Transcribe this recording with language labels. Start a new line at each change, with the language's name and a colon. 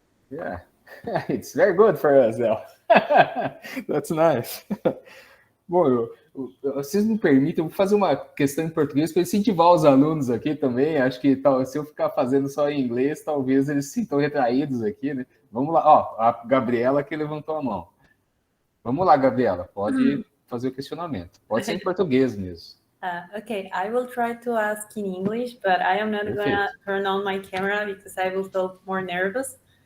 English: Yeah, it's very good for us, though. That's nice.
Portuguese: Bom, vocês me permitem, eu vou fazer uma questão em português para incentivar os alunos aqui também. Acho que se eu ficar fazendo só em inglês, talvez eles se sintam retraídos aqui, né? Vamos lá, ó, a Gabriela que levantou a mão. Vamos lá, Gabriela, pode fazer o questionamento. Pode ser em português mesmo.
English: Okay, I will try to ask in English, but I am not going to turn on my camera because I will feel more nervous.